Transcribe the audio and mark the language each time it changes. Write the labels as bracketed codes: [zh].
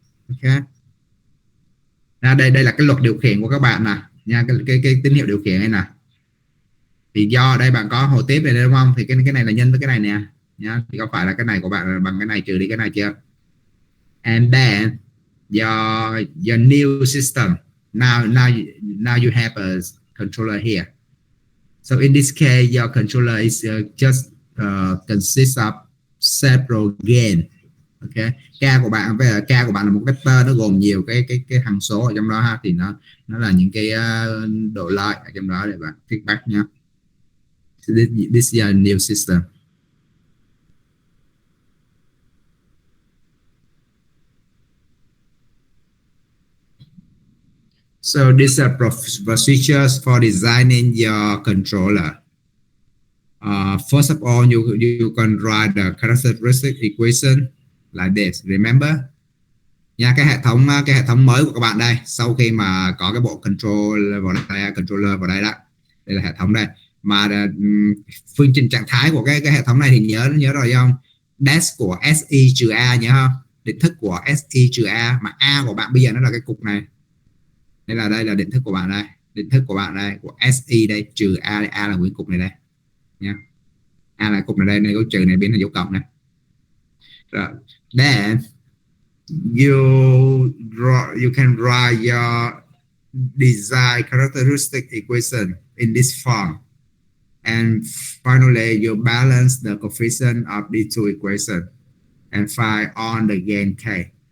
[vi] Okay, đây là cái luật điều khiển của các bạn nè nha, cái tín hiệu điều khiển này nè. Thì do ở đây bạn có hồi tiếp này đúng không, thì cái này là nhân với cái này nè nha, thì có phải là cái này của bạn là bằng cái này trừ đi cái này chưa? [en] And then your new system, now you have a controller here. So in this case your controller is just consists of several gain. [vi] Okay, k của bạn là một vector, nó gồm nhiều cái hằng số ở trong đó ha, thì nó là những cái độ lợi ở trong đó để bạn feedback nha. [en] So this is a new system. So these are procedures for designing your controller. First of all, you can write the characteristic equation like this. Remember [vi] nha, cái hệ thống mới của các bạn đây, sau khi mà có cái bộ controller vào đây đó, đây là hệ thống đây, mà phương trình trạng thái của cái hệ thống này thì nhớ rồi không? Dash của SI trừ A nhớ không? Định thức của SI trừ A, mà A của bạn bây giờ nó là cái cục này. Đây là định thức của bạn đây, của SI đây trừ A đây, A là nguyên cục này đây nha. A là cục này đây, nên dấu trừ này biến thành dấu cộng này. Rồi, [en] then you can write your design characteristic equation in this form, and finally you balance the coefficient of these two equations and find on the gain k.